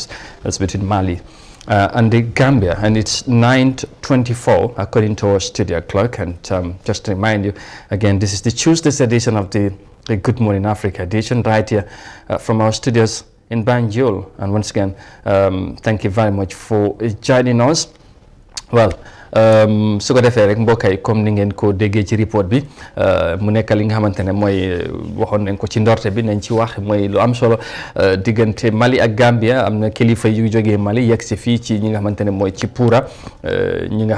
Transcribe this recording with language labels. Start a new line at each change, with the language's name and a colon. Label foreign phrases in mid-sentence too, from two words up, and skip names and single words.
English: That's between Mali and the Gambia, and it's 9:24 according to our studio clock. And just to remind you again, this is the Tuesday's edition of the Good Morning Africa edition, right here from our studios in Banjul. And once again, thank you very much for joining us. Well,
Wolof: su ko defee rek mbokk yi comme ni ngeen ko déggee ci report bi mu nekk li nga xamante ne mooy waxoon nañ ko ci ndorte bi nañ ci wax mooy lu am solo diggante Mali ak Gambia am na kilifa yu jógee Mali yegg si fii ci ñi nga xamante ne mooy ci Pura ñi nga